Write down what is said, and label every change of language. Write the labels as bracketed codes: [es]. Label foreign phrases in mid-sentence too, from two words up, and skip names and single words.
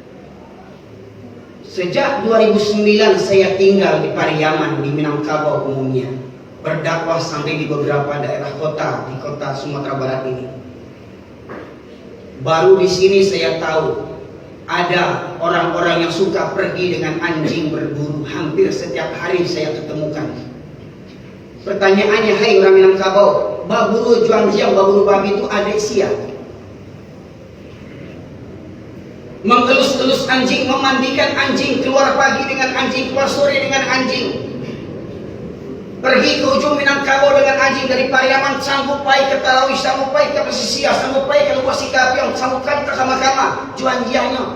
[id] Sejak 2009 saya tinggal di Pariaman di Minangkabau umumnya, berdakwah sampai di beberapa daerah kota di kota Sumatera Barat ini. Baru di sini saya tahu ada orang-orang yang suka pergi dengan anjing berburu. Hampir setiap hari saya ketemukan. Pertanyaannya, [min] hai orang Minangkabau, baburu juang jiang, baburu babi itu ada sia. [id] Mengelus-elus anjing, memandikan anjing, keluar pagi dengan anjing, keluar sore dengan anjing. Pergi ke ujung Minangkabau dengan anjing, dari Pariaman sanggup pai ke Talawi, sanggup pai ke Pesisir, sanggup pai ke Luas Sikapiong, sanggup pai ke Kama-Kama, [min] juang jiangnya.